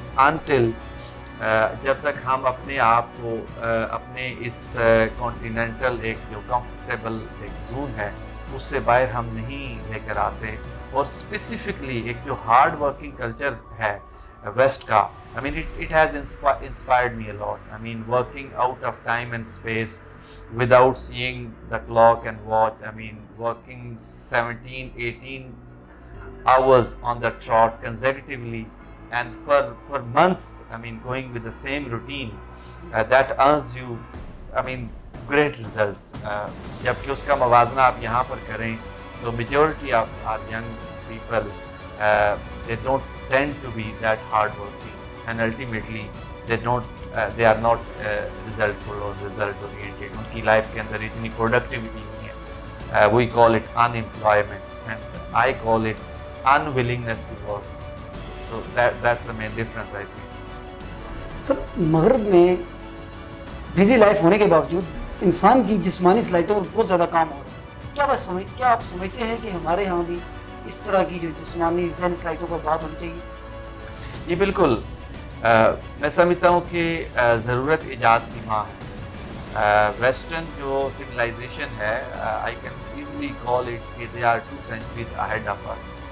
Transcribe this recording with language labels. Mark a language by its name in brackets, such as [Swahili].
[Urdu] Until جب تک ہم اپنے آپ کو اپنے اس کانٹیننٹل ایک جو کمفرٹیبل ایک زون ہے اس سے باہر ہم نہیں لے کر آتے، اور اسپیسیفکلی ایک جو ہارڈ ورکنگ کلچر ہے ویسٹ کا، [English] I mean it has inspired me a lot. I mean working out of time and space without seeing the clock and watch. I mean working 17-18 hours on the trot consecutively and for months, I mean going with the same routine that earns you, I mean great results. [Urdu] جبکہ اس کا موازنہ آپ یہاں پر کریں تو [English] majority of our young people they don't tend to be that hard working, and ultimately they are not resultful or result oriented. [Urdu] ان کی life کے اندر اتنی productivity نہیں ہے. [English] We call it unemployment and I call it unwillingness to work. So that's the main difference I feel. [Urdu] سر مغرب میں busy life ہونے کے باوجود انسان کی جسمانی صلاحیتوں پر بہت زیادہ کام ہو رہا ہے. کیا آپ سمجھتے ہیں کہ ہمارے ہاں بھی اس طرح کی جو جسمانی ذہنی صلاحیتوں پر بات ہونی چاہیے؟ جی بالکل. میں سمجھتا ہوں کہ ضرورت ایجاد کی ماں ہے. ویسٹرن جو سویلائزیشن ہے [English] I can easily call it کہ they are 2 centuries ahead of us.